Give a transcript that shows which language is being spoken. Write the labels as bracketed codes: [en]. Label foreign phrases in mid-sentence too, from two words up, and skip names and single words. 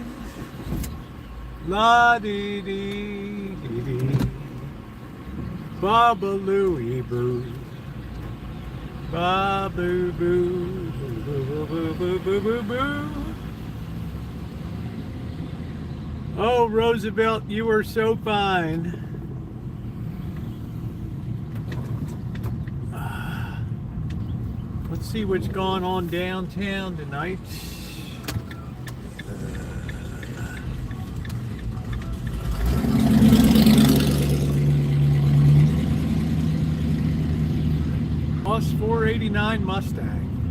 [en] La dee dee dee dee, ba ba looey boo, ba boo boo, boo boo boo boo boo boo boo. Oh, Roosevelt, you are so fine. Let's see what's going on downtown tonight. Plus 489 Mustang.